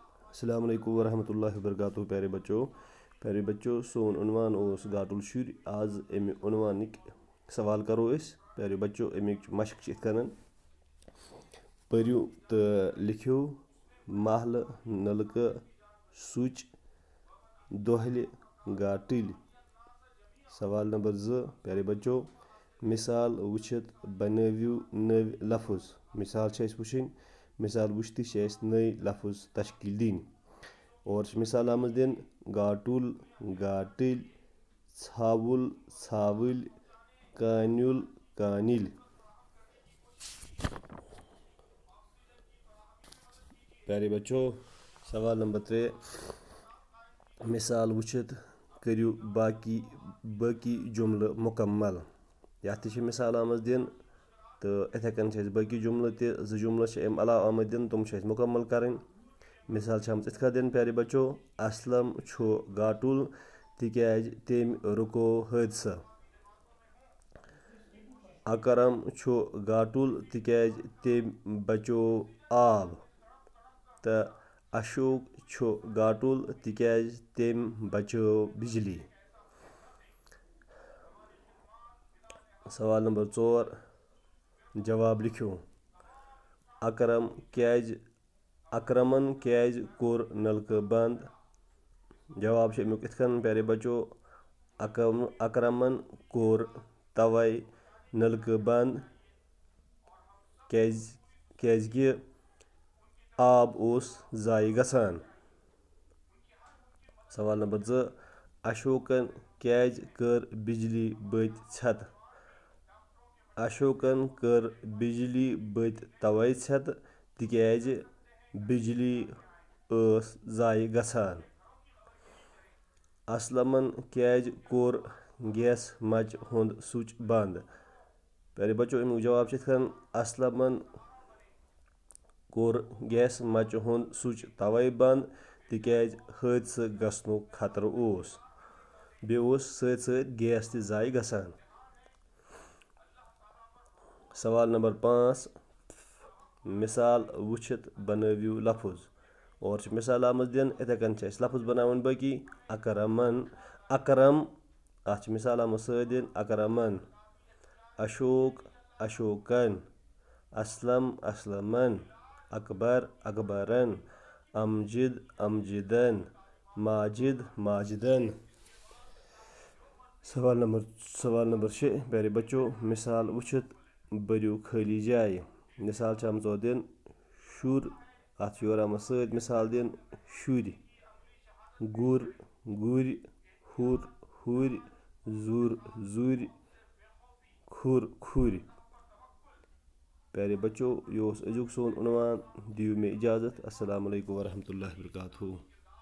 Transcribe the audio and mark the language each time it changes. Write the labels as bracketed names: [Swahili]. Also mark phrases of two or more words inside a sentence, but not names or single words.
[Arabic] السلام عليكم ورحمة الله وبركاته. [Hindi] प्यारे बच्चों [Kashmiri] सोन उन्वान ओस गाटुल शुर। आज अमि उन्वानिक सवाल करो अस। [Hindi] प्यारे बच्चों [Kashmiri] अमिक मशक इत कन पर्यु तो लिखियो महल नलक सुच दोहल गाटिल। सवाल नंबर 2। [Hindi] प्यारे बच्चों [Kashmiri] मिसाल वुचित बनवियो नव लफ्ज। मिसाल वुचिन मिसाल वुचती नई लफ्ज तश्कील दिन। और मिसाल आमज दिन गाटुल गाटिल छावुल छाविल कानुल कानिल। [Hindi] प्यारे बच्चों [Kashmiri] सवाल नंबर 3। मिसाल वुचित करियो बाकी जुमल मुकम्मल। यह मिसाल आमज दिन तो इथे कन बाकी जुमल जुमल अम अलाव आमद दिन तुम मुकम्मल करें। मिसाल इत दिन [Hindi] प्यारे बच्चों [Kashmiri] असलम छु गाटुल तिक्याज तेम रुको हादसा। अकरम छु गाटुल तिक्याज तेम बचो आब। तो अशोक छु गाटुल तिक्याज तेम बचो बिजली। सवाल नंबर 4। जवाब लिखियो अकरमन क्याज कोर नलक बंद। जवाब अमुक इत कन [Hindi] प्यारे बच्चों [Kashmiri] अकरमन कोर तवै नलक बंद क्याजकि आब ओस जाय गसान। सवाल नंबर 2। अशोकन क्याज कर बिजली बत छत। अशोकन कर बिजली बत तवै छत तिक्याज बिजली ओस जाय गसान। असलमन क्याज कोर गैस मच हुंद सुच बंद। [Hindi] प्यारे बच्चों [Kashmiri] अमुक जवाब इत कन असलमन कोर गैस मच हुंद सुच तवै बंद तिक्याज हादसा गसनुक खतर ओस। बे ओस सत गैस ते जाय गसान। सवाल नंबर 5। मिसाल वुचित बनवियो लफ्ज। और मिसाल आमज दिन इथे कन लफ्ज बनावन बाकी अकरमन अकरम अत मिसाल आमज दिन अकरमन अशोक अशोकन असलम असलमन अकबर अकबरन अमजिद अमजिदन माजिद माजिदन। सवाल नंबर 6। [Hindi] प्यारे बच्चों [Kashmiri] मिसाल वुचित बरियो खाली जाय। मिसाल आमज दिन शुर अत योर आमद मिसाल दिन शुर गुर गुर हुर हुर जुर जुर खुर खुर। [Hindi] प्यारे बच्चों [Kashmiri] यो अजुक सोन उन्वान दियो में इजाज़त। [Arabic] السلام عليكم ورحمة الله وبركاته.